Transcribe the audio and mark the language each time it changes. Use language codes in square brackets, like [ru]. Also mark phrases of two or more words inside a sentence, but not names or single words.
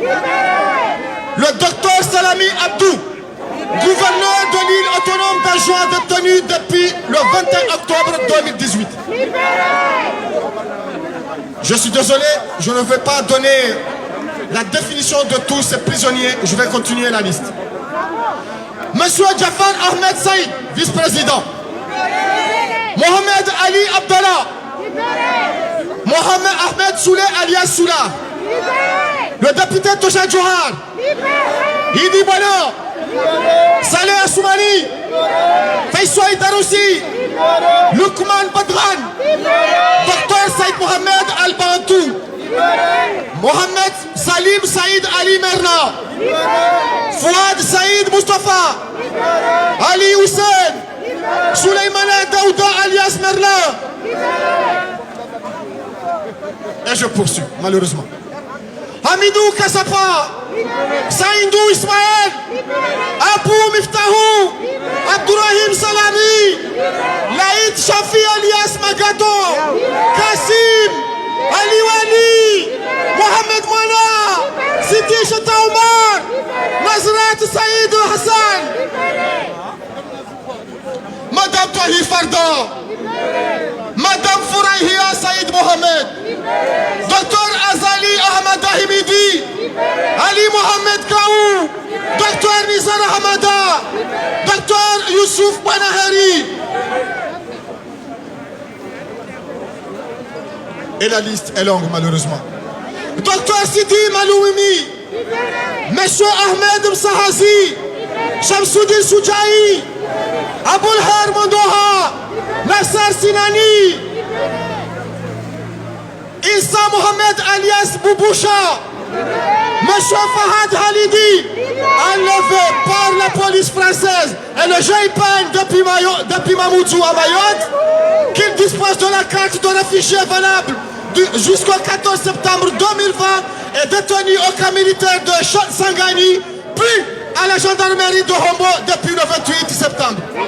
[fr] Le docteur Salami Abdou, gouverneur de l'île autonome d'Anjouan détenu depuis le 21 octobre 2018. Je suis désolé, je ne vais pas donner la définition de tous ces prisonniers, je vais continuer la liste. Monsieur Jafar Ahmed Saïd, vice-président. Mohamed Ali Abdallah. Mohamed Ahmed Souley alias Soula. Le député Tosha Johar. Idi Bano. Saleh Assoumani. Faisouaï Daroussi. Lukman Badran. Dr Saïd Mohamed Al-Bantou. Mohamed Salim Saïd Ali Merna. Fouad Saïd Mustafa. Ali Hussein. Souleymane Daouda alias Merna. Et je poursuis, malheureusement. Hamidou Kassapa. Saïdou Ismaël. Abou Miftahou. Abdourahim Salami. Laïd Shafi alias Magato. Kassim. Ali Wali. Mohamed Mouna. Sidi Chata Omar. Nazrat Saïd Hassan. Madame Tahir Farda. Madame Fourahia Saïd Mohamed. Docteur Azali Ahmad Ahimidi. Ali Mohamed Kaou. Docteur Nizar Hamada. Docteur Youssouf Banahari. Et la liste est longue malheureusement. Docteur Sidi Malouimi. Monsieur Ahmed Msahazi. Shamsuddin Soujaï. Aboul Har Mondoha. Nassar Sinani. Issa Mohamed alias Bouboucha. Monsieur Fahad Halidi, enlevé par la police française et le GIPAN depuis Mamoudzou à Mayotte, qu'il dispose de la carte de réfugié valable jusqu'au 14 septembre 2020 et détenu au camp militaire de Sangani, puis à la gendarmerie de Hombo depuis le 28 septembre.